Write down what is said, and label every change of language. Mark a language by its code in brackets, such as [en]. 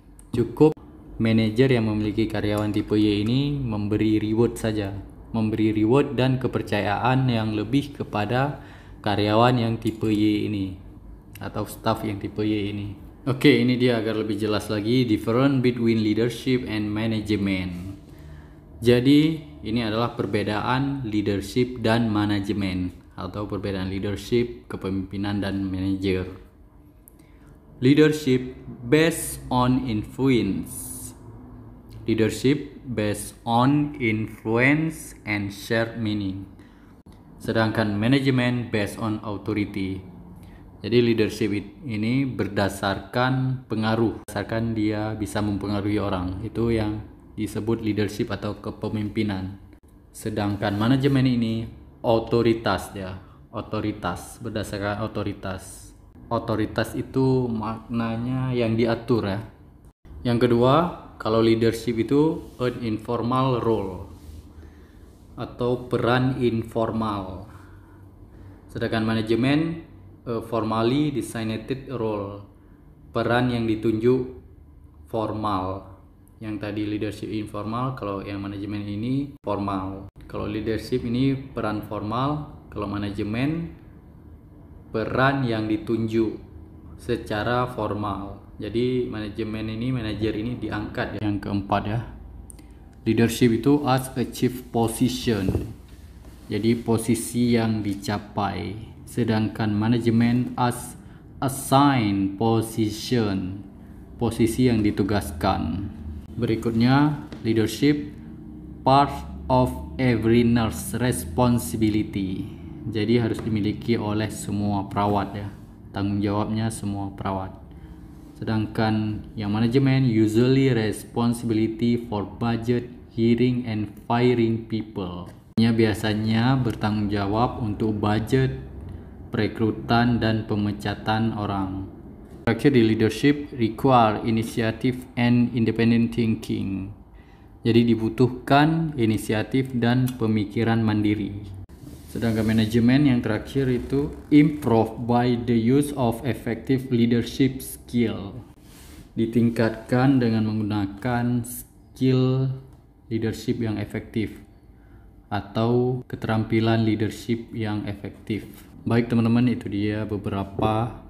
[id] Cukup manajer yang memiliki karyawan tipe Y ini memberi reward saja, memberi reward dan kepercayaan yang lebih kepada karyawan yang tipe Y ini atau staff yang tipe Y ini. Oke, ini dia agar lebih jelas lagi [en] difference between leadership and management. [id] Jadi ini adalah perbedaan leadership dan manajemen atau perbedaan leadership, kepemimpinan dan manajer. [en] Leadership based on influence. Leadership based on influence and shared meaning. Sedangkan manajemen based on authority. [id] Jadi leadership ini berdasarkan pengaruh, berdasarkan dia bisa mempengaruhi orang. Itu yang disebut leadership atau kepemimpinan. Sedangkan manajemen ini otoritas ya, otoritas, berdasarkan otoritas. Otoritas itu maknanya yang diatur ya. Yang kedua, kalau leadership itu [en] an informal role [id] atau peran informal. Sedangkan manajemen [en] formally designated role, [id] peran yang ditunjuk formal. Yang tadi leadership informal, kalau yang manajemen ini formal. Kalau leadership ini peran formal, kalau manajemen peran yang ditunjuk secara formal. Jadi manajer ini diangkat ya. Yang keempat ya. [en] Leadership itu as a chief position. [id] Jadi posisi yang dicapai. Sedangkan manajemen [en] as assigned position. [id] Posisi yang ditugaskan. [en] Berikutnya, leadership part of every nurse responsibility. [id] Jadi harus dimiliki oleh semua perawat ya. Tanggung jawabnya semua perawat. Sedangkan yang manajemen [en] usually responsibility for budget, hiring and firing people. [id] Biasanya bertanggung jawab untuk budget, perekrutan dan pemecatan orang. Terakhir di [en] leadership require initiative and independent thinking. [id] Jadi dibutuhkan inisiatif dan pemikiran mandiri. Sedangkan manajemen yang terakhir itu [en] improve by the use of effective leadership skill. [id] Ditingkatkan dengan menggunakan skill leadership yang efektif atau keterampilan leadership yang efektif. Baik teman-teman, itu dia beberapa